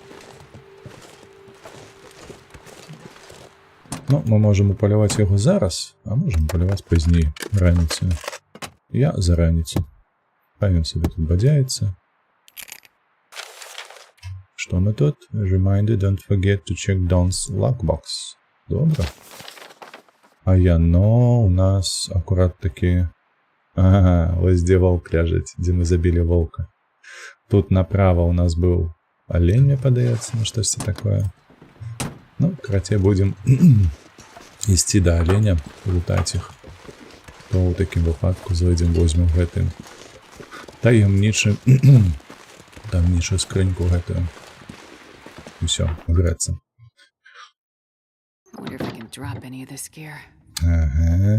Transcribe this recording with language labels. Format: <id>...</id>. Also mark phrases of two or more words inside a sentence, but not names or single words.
<be>Ну, мы можем упаляваць яго зараз, а можем упаляваць пазней, раніцаю. Я за раніцу. Хай ён себе тут бадзяецца. Што мы тут?</be> <en>Reminder, don't forget to check Don's lockbox.</en> <be>Добра. А яно у нас акурат такі... Ага, ось дзе волк ляжыць, дзе мы забілі волка. Тут направо у нас был олень, мне падаецца, ну штосьці такое. Ну, карацей, будем ісці да оленя, лутаць іх. То ў такім выпадку зайдзем, возьмем гэтым таемнічую скрыньку гэтую. І ўсё, грэцца. Ага.</be>